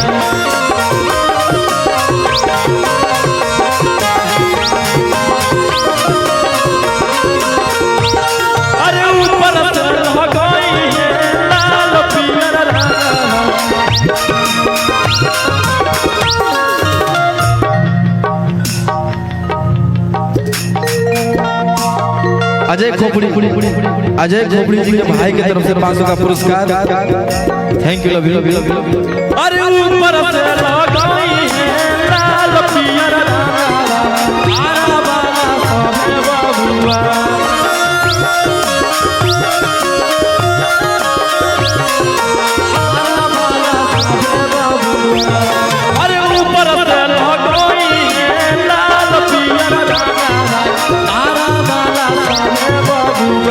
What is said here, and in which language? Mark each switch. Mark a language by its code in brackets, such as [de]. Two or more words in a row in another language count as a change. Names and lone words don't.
[bho] अरे ऊपर से लगाई है लाल पियर अजय खोपड़ी जी के भाई की तरफ से 500 का पुरस्कार। [en] Thank you. Love you. [bho] अरे ऊपर से लगाई है लाल पियर आरा वाला सभे बबुआ। अरे ऊपर से लगाई है लाल पियर आरा वाला सभे बबुआ।